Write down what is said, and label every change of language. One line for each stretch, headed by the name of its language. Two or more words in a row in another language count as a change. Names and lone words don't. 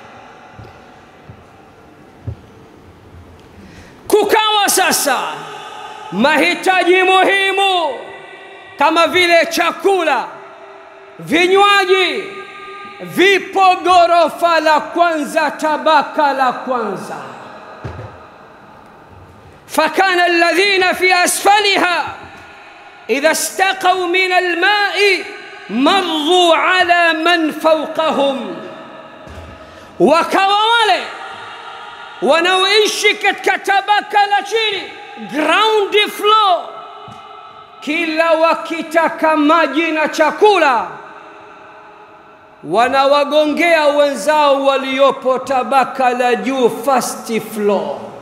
Swahili: Kukawa sasa mahitaji muhimu kama vile chakula, vinywaji, vipo ghorofa la kwanza, tabaka la kwanza.
Arabic: فكان الذين في أسفلها إذا استقوا من الماء مروا على من فوقهم.
Swahili: وكوالي wanaoishi katika tabaka la chini,
English: ground floor,
Swahili: kila wakitaka maji na chakula wanawagongea wenzao waliopo tabaka la juu,
English: first floor.